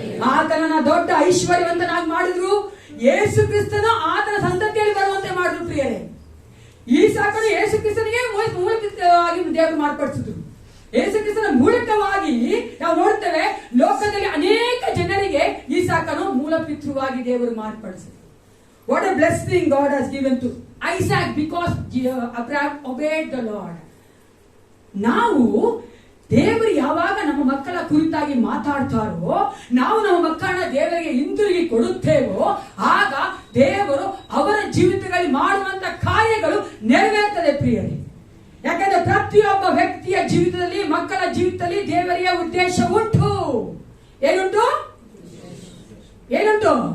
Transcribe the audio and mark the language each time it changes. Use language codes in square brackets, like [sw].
[kn] ಆತನನ್ನ ದೊಡ್ಡ ಐಶ್ವರ್ಯವಂತನಾಗಿ ಮಾಡಿದ್ರು. ಯೇಸು ಕ್ರಿಸ್ತನು ಆತನ ಸಂತತಿಯಲ್ಲಿ ಬರುವಂತೆ ಮಾಡಿದ್ರು. ಪ್ರಿಯರೇ, ಈಸಾಕನು ಯೇಸು ಕ್ರಿಸ್ತನಿಗೆ ಮೂಲಕವಾಗಿ ದೇವರು ಮಾರ್ಪಡಿಸಿದ್ರು. ಯೇಸು ಕ್ರಿಸ್ತನ ಮೂಲಕವಾಗಿ ನಾವು ನೋಡ್ತೇವೆ ಲೋಕದಲ್ಲಿ ಅನೇಕ ಜನರಿಗೆ ಈಸಾಕನು ಮೂಲ ಪಿತೃವಾಗಿ ದೇವರು ಮಾರ್ಪಡಿಸಿದ್ರು. [en] What a blessing God has given to Isaac because Abraham obeyed the Lord. [kn] ನಾವು ದೇವರು ಯಾವಾಗ ನಮ್ಮ ಮಕ್ಕಳ ಕುರಿತಾಗಿ ಮಾತಾಡ್ತಾರೋ, ನಾವು ನಮ್ಮ ಮಕ್ಕಳನ್ನ ದೇವರಿಗೆ ಹಿಂದಿರುಗಿ ಕೊಡುತ್ತೇವೋ, ಆಗ ದೇವರು ಅವರ ಜೀವಿತಗಳಲ್ಲಿ ಮಾಡುವಂತ ಕಾರ್ಯಗಳು ನೆರವೇರ್ತದೆ ಪ್ರಿಯರೇ. ಯಾಕಂದ್ರೆ ಪ್ರತಿಯೊಬ್ಬ ವ್ಯಕ್ತಿಯ ಜೀವಿತದಲ್ಲಿ, ಮಕ್ಕಳ ಜೀವಿತದಲ್ಲಿ ದೇವರಿಗೆ ಉದ್ದೇಶ ಉಂಟು. ಏನುಂಟು? ಏನುಂಟು?